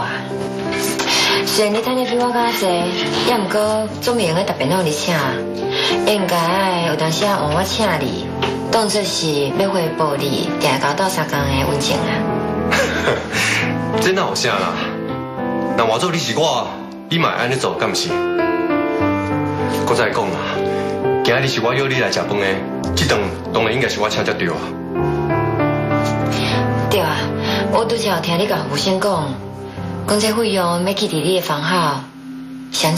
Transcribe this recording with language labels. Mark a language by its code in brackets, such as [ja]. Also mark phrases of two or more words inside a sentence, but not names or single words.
[nan] 虽然你赚的比我较济，也毋过总袂用个特别让你请。应该有当时啊换我请你，当作是要回报你定交到3工的温情啊。这哪有啥啦？那换做你是我，你嘛会安尼做，敢毋是？搁再讲啦，今日是我约你来食饭的，这顿当然应该是我请才对啊。对啊，我拄则有听你甲胡先讲这费用要去伫你的房号，是安怎？